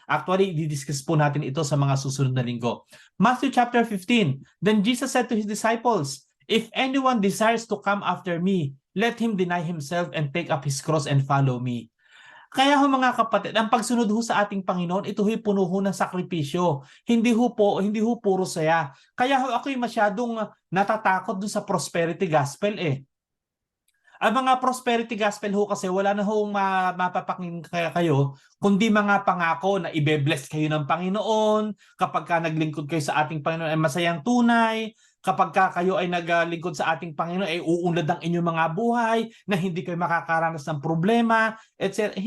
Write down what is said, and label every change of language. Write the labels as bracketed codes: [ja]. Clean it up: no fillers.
[tl] Actually, didiscuss po natin ito sa mga susunod na linggo. [en] Matthew chapter 15, then Jesus said to his disciples, if anyone desires to come after me, let him deny himself and take up his cross and follow me. [tl] Kaya ho mga kapatid, ang pagsunod ho sa ating Panginoon, ito ho'y puno ho ng sakripisyo. Hindi ho puro saya. Kaya ho ako'y masyadong natatakot dun sa prosperity gospel eh. Ang mga prosperity gospel ho kasi wala na hong mapapakinggan kayo kundi mga pangako na ibe-bless kayo ng Panginoon, kapag ka naglingkod kayo sa ating Panginoon ay masayang tunay, kapag ka kayo ay naglingkod sa ating Panginoon ay uunlad ang inyong mga buhay, na hindi kayo makakaranas ng problema, etc.